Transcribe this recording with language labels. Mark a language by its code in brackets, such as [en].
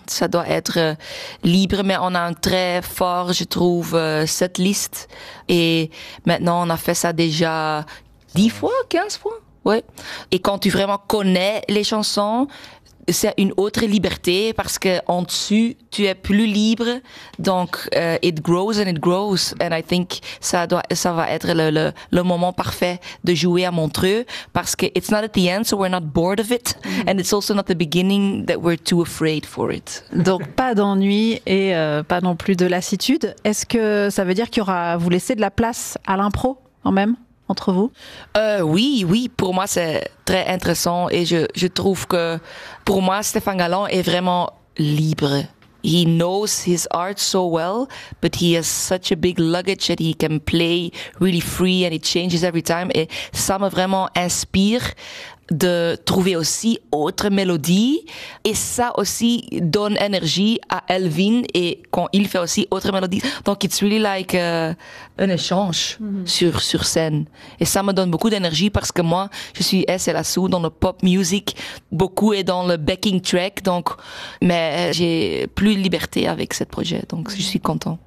[fr] Ça doit être libre, mais on a un très fort, je trouve, cette liste. Et maintenant, on a fait ça déjà 10 fois, 15 fois. Ouais. Et quand tu vraiment connais les chansons, c'est une autre liberté parce que en dessus, tu es plus libre. [en] Donc, it grows and it grows. And I think [fr] ça va être le moment parfait de jouer à Montreux parce que [en] it's not at the end, so we're not bored of it. Mm-hmm. And it's also not the beginning that we're too afraid for it. [fr] Donc, pas d'ennui et pas non plus de lassitude. Est-ce que ça veut dire qu'il y aura, vous laissez de la place à l'impro quand même? Entre vous? Oui, pour moi c'est très intéressant et je trouve que pour moi Stéphane Galland est vraiment libre. [en] He knows his art so well, but he has such a big luggage that he can play really free and it changes every time. [fr] Et ça me vraiment inspire de trouver aussi autre mélodie et ça aussi donne énergie à Elvin et quand il fait aussi autre mélodie. Donc [en] it's really like [fr] un échange sur scène et ça me donne beaucoup d'énergie parce que moi je suis SLA Sou dans le pop music, beaucoup est dans le backing track, donc mais j'ai plus de liberté avec ce projet, donc je suis content.